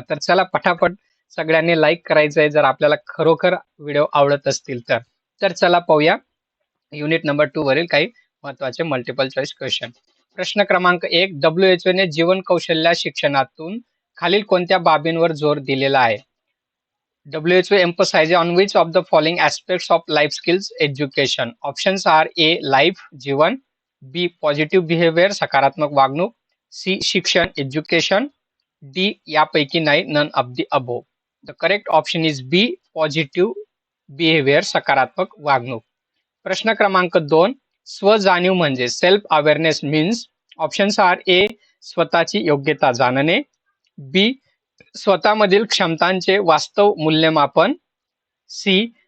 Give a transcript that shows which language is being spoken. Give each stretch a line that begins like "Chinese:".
Marathi: तर चला पटापट सगळ्यांनी लाईक करायचं आहे जर आपल्याला खरोखर व्हिडिओ आवडत असतील तर. तर चला पाहूया युनिट नंबर 2 वरील काही महत्त्वाचे मल्टिपल चॉईस क्वेश्चन. प्रश्न क्रमांक 1, WHO ने जीवन कौशल्य शिक्षणातून खालील कोणत्या बाबींवर जोर दिलेला आहे?
English: WHO emphasizes on which of the following aspects of life skills education? Options are A. Life
Marathi: Jeevan,
English: B. Positive behavior
Marathi: सकारात्मक वागणूक,
English: C.
Marathi: शिक्षण
English: education, D.
Marathi: यापैकी नाही
English: none of the above. The correct option is B. Positive behavior
Marathi: सकारात्मक वागणूक. प्रश्न क्रमांक 2, स्वजाणीव म्हणजे
English: Self awareness means. Options are A.
Marathi: स्वतःची योग्यता जाणणे, बी. स्वतःमधील क्षमतांचे वास्तव मूल्यमापन, सी.